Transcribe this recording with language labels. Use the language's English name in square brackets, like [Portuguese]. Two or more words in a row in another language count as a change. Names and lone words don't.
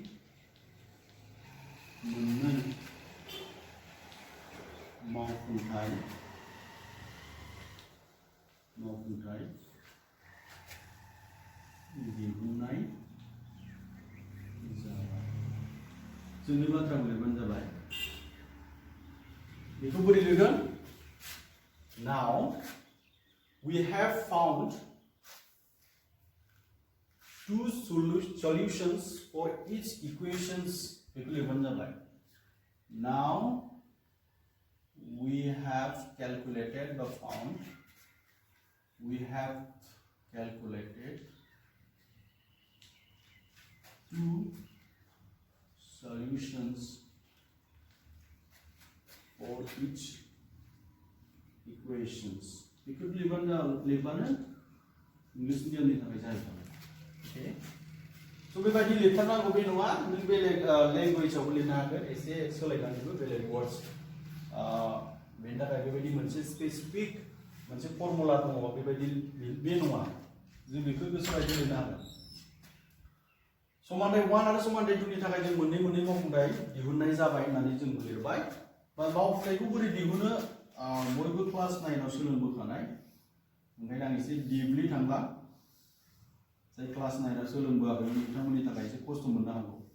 [Bodo] मावफुंथाय दिहुननाय जाबाय जोंनि बाथ्राखौ लिरबानो जाबाय बेखौ बोरै लिरगोन [English] Now we have found two solutions for each equations [Bodo] बेखौ लिरबानो जाबाय [English] Now we have calculated two solutions for each [Bodo] equations बेखौ लिरबानो इंलिश मिडियामनि थाखाय जाहैबाय ओके स' बेबायदि लिरथारनांगौ बे नङा नों बेलेग लेंगुवेजावबो लिरनो हागोन एसे सोलायनानैबो बेलेग वर्ड्स बेनि थाखाय बेबायदि मोनसे स्पेसिफिक मोनसे फर्मुला दङ बेबायदि बे नङा जों बेखौ गोसोआव लिरनो हागोन समानथाय 1 आरो समानथाय 2 नि थाखाय जों मोननै मावफुंथाय दिहुननाय जाबाय होननानै जों लिरबाय बा मावफुंथायखौ बोरै दिहुनो बयबो क्लास 9 आव सोलोंबोखानाय ओंखायनो आं एसे डिपलि थांला जाय क्लास 9 आव सोलोंबोआखै बिथांमोननि थाखाय एसे खस्थ' मोननो हागौ